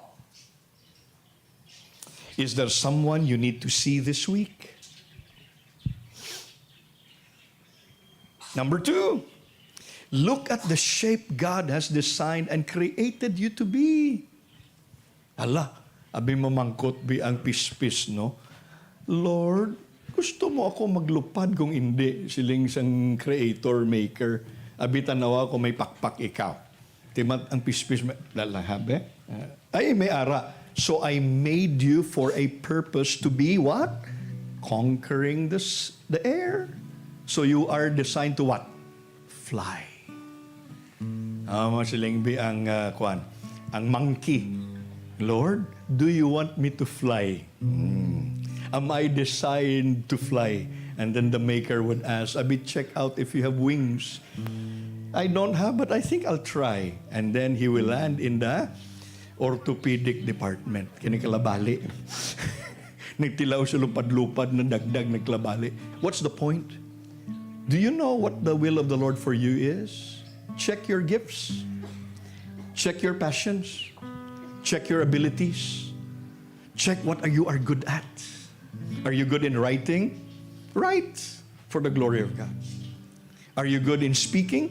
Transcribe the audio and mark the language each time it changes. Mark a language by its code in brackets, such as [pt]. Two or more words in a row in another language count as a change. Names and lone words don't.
[en] Is there someone you need to see this week? Number 2, look at the shape God has designed and created you to be. [hil] Allah, abi mamangkot bi ang pispis, no? Lord, gusto mo ako maglupad kung hindi siling sang creator, maker. Abi tanawa ko may pakpak ikaw. Timat ang pispis, lalahabe? Ay, may ara. [en] So I made you for a purpose to be what? Conquering the air. So you are designed to what? Fly. [hil] Masiling bi ang kwan, ang monkey. [en] Lord, do you want me to fly? Am I designed to fly? And then the maker would ask, [hil] Abi, [en] check out if you have wings. I don't have, but I think I'll try. And then he will land in the orthopedic department. [hil] Kinikalabali. Nagtilaw siya lupad-lupad na dagdag nagklabali. [en] What's the point? Do you know what the will of the Lord for you is? Check your gifts. Check your passions. Check your abilities. Check what you are good at. Are you good in writing? Write for the glory of God. Are you good in speaking?